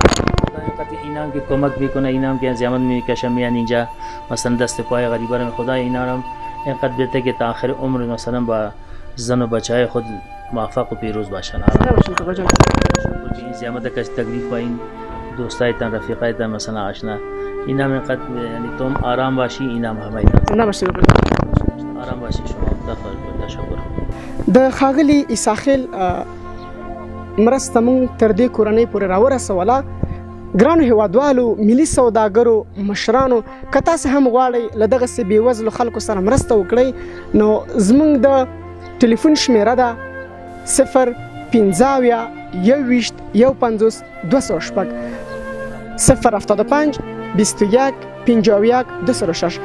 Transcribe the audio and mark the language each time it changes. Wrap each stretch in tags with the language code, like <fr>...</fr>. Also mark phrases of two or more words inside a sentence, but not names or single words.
<fa>اینام که کمک میکنه، اینام که زحمت میکشه، میان اینجا مثلا دست پای غریبا رو خدا اینام اینقدر بده که تا آخر عمر مثلا با زن و بچهای خود موفق و پیروز باشن. زنده باشید کاکا جان. این زحمت کش تکلیف پایین دوستایتان رفیقایتان مثلا آشنا اینام اینقدر یعنی تم آرام باشی، اینام همه زنده باشید کاکا جان. آرام باشی شما. تشکر.</fa> <ps>د ښاغلي ایساخیل مرسته مونږ تر دې کورنۍ پورې راورسوله. ګرانو هیوادوالو، ملي سوداګرو، مشرانو، که تاسې هم غواړئ له دغسې بېوزلو خلکو سره مرسته وکړئ نو زموږ د ټلیفون شمیره ده 050 21 206 075 21 51 206.</ps>